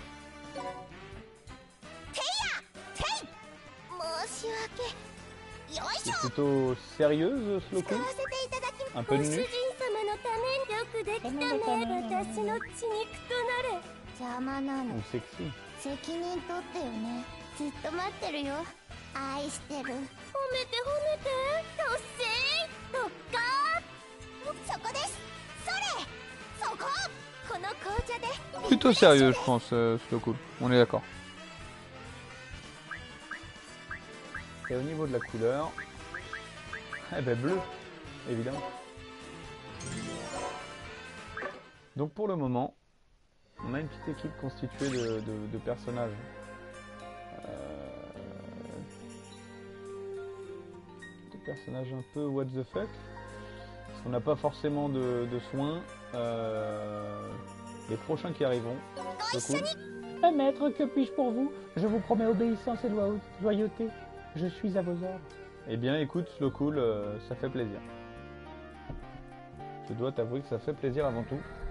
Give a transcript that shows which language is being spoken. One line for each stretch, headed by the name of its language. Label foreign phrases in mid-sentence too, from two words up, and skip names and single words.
French: C'est plutôt sérieuse, Slowcool? Un peu de nu? Ou sexy?
Japanese: 責任取ってよね。ずっと待ってるよ。愛してる。褒めて褒めて。達成。特化。そこです。それ。そこ。この紅茶で。
French: Plutôt sérieux, je pense, Slowcool. On est d'accord. Et au niveau de la couleur, eh ben bleu, évidemment. Donc pour le moment, on a une petite équipe constituée de personnages. Des personnages un peu
English: what the fuck.
French: Parce qu'on n'a pas forcément de soins. Les prochains qui arriveront. Cool. Maître, que puis-je pour vous? Je vous promets obéissance et loyauté. Je suis à vos ordres. Eh bien écoute, Slowcool, ça fait plaisir. Je dois t'avouer que ça fait plaisir avant tout.